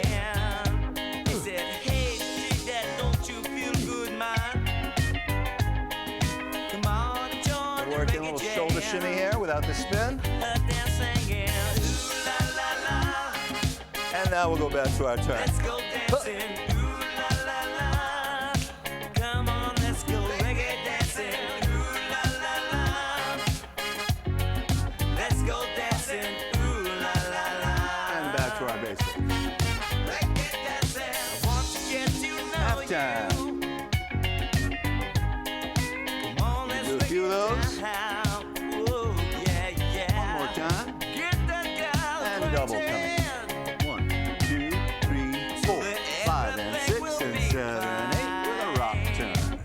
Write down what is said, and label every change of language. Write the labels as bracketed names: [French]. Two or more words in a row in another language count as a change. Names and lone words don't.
[English] He said, hey, dig that, don't you feel good, man? Come on, join We're working a little shoulder shimmy here without the spin. And now we'll go back to our turn. Let's go dancing. Ooh la la la. Come on, let's go reggae dancing. Ooh la la la. Let's go dancing. Ooh la la la. And back to our basics. Reggae dancing. I want to get to know Halftime. you. Come on, let's Do a few of those. now. Ooh, yeah, yeah. One more time. Get that girl And double coming. 1, 2, 3, 4, 5, and 6 and 7, 8 with a rock turn.